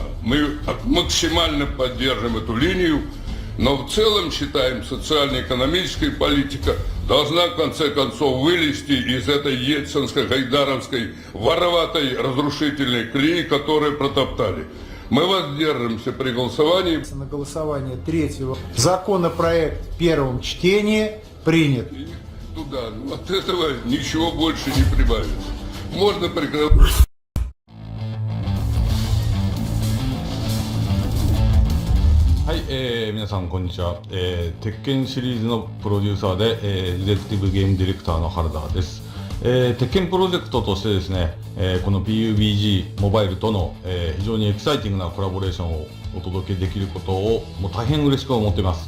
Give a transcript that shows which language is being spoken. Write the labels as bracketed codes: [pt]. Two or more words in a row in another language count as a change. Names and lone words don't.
[ru] Мы максимально поддержим эту линию, но в целом считаем, социально-экономическая политика должна в конце концов вылезти из этой ельцинско-гайдаровской вороватой разрушительной колеи, которую протоптали. Мы воздержимся при голосовании. На голосование третьего законопроект в первом чтении принят. И туда, от этого ничего больше не прибавится. Можно прекратить. [ja] はい、皆さんこんにちは、鉄拳シリーズのプロデューサーで、エグゼクティブゲームディレクターの原田です。鉄拳プロジェクトとしてですね、この PUBG モバイルとの、非常にエキサイティングなコラボレーションをお届けできることをもう大変嬉しく思っています。